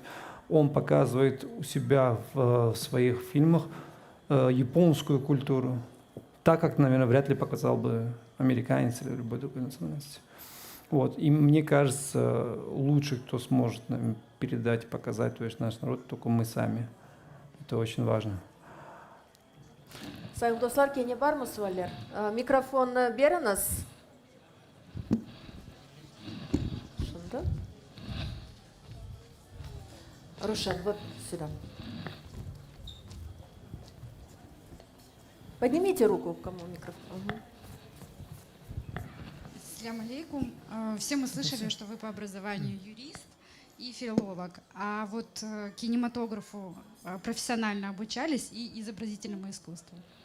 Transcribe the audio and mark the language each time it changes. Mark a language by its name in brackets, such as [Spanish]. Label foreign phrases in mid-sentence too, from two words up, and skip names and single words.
[Russian] Он показывает у себя в своих фильмах японскую культуру, так как, наверное, вряд ли показал бы американец или любой другой национальности. Вот. И мне кажется, лучше, кто сможет нам передать, показать, то есть наш народ, только мы сами. Это очень важно. [Crimean Tatar] Sayın dostlar, kene var mı sualler? Mikrofon beriniz. Şunda. [Russian] Рушан, вот сюда. Поднимите руку, кому микрофон. Угу. [Arabic] السلام عليكم. [Russian] Все мы слышали, что вы по образованию юрист и филолог, а вот кинематографу профессионально обучались и изобразительному искусству.